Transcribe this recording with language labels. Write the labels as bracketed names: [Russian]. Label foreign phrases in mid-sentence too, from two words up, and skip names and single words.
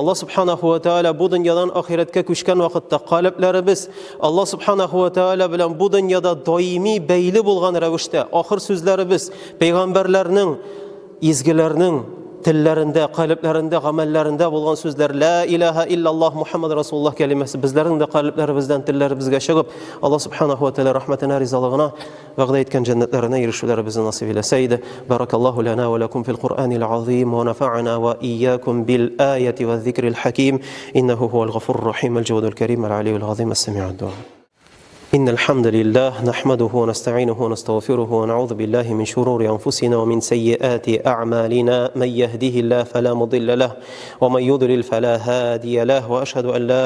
[Tatar] Аллаһ [Arabic] سبحانه وتعالى [Tatar] бу дөньядан ахиратка күчкән вакытта калебләребез Аллаһ [Arabic] سبحانه وتعالى [Tatar] белән бу дөньяда даими бәйле булган рәвештә ахыр сүзләребез пәйгамбәрләрнең изгеләрнең телләрендә, калебләрендә, гамәлләрендә булган сүзләр [Arabic] لا إله إلا الله محمد رسول الله [Tatar] кәлимәсе безләрнең дә калебләребездән, телләребезгә чыгып, Аллаһ субханаһу ва тааля рәхмәтенә, ризалыгына, вәгъдә иткән җәннәтләренә ирешүләребезне насыйп итсә иде. [Arabic] بارك الله لنا ولكم في القرآن العظيم ونفعنا وإياكم بالآيات والذكر الحكيم إنه هو الغفور الرحيم الجواد الكريم العلي العظيم السميع الدعاء. إن الحمد لله نحمده ونستعينه ونستغفره ونعوذ بالله من شرور أنفسنا ومن سيئات أعمالنا من يهده الله فلا مضل له ومن يضلل فلا هادي له وأشهد أن لا